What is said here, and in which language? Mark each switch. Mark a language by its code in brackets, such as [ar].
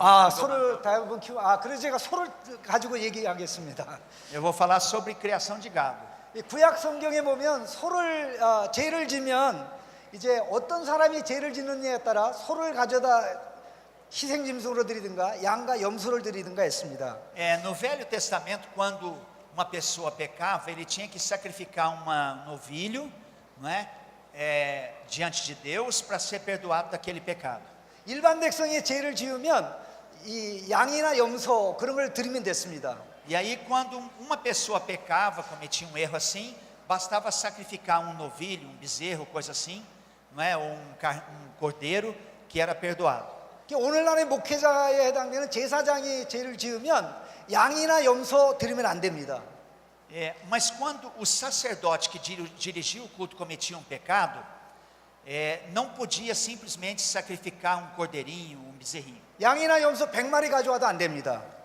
[ko] 소를 대부분 그래서 제가 소를 가지고 얘기하겠습니다. [pt] Eu vou falar sobre criação de gado. [ko] 이 구약 성경에 보면 소를 죄를 지면 이제 어떤 사람이 죄를 짓느냐에 따라 소를 가져다 희생 짐승으로 드리든가 양과 염소를 드리든가 했습니다. [pt] No Velho Testamento, quando uma pessoa pecava, ele tinha que sacrificar um novilho, não é? Diante de Deus para ser perdoado daquele pecado. [ko] 일반 백성이 죄를 지으면 이 양이나 염소 그런 걸 드리면 됐습니다. [pt] E aí, quando uma pessoa pecava, cometia um erro assim, bastava sacrificar um novilho, um bezerro, coisa assim, não é? Ou um cordeiro que era perdoado. [ko] 오늘날의 목회자에 해당되는 제사장이 죄를 지으면 양이나 염소 드리면 안 됩니다. [pt] Mas quando o sacerdote que dirigia o culto cometia um pecado, não podia simplesmente sacrificar um cordeirinho, um bezerrinho. [ko] 양이나 염소 100마리 가져와도 안 됩니다.